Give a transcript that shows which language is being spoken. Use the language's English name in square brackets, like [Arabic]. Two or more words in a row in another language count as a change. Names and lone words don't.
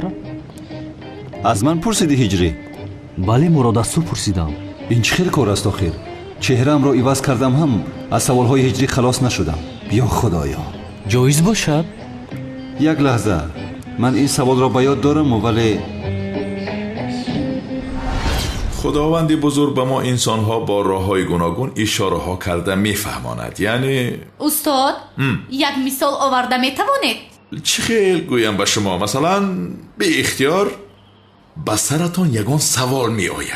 [Tajik] аз ман пурсидӣ ҳиҷрӣ? бале мурод, аз ту пурсидам. ин чӣ хел кор аст охир? чеҳраамро иваз кардам ҳам аз саволҳои ҳиҷрӣ халос нашудам. ё худоё, ҷоиз бошад? як лаҳза, ман ин саволро ба ёд дорам, вале [Persian] خداوند بزرگ به ما انسان ها با راه های گوناگون اشاره ها کرده میفهماند. یعنی استاد یک مثال آورده میتوانید؟ چی خیل گویم به شما، مثلا به اختیار به سرتان یگان سوال می آید.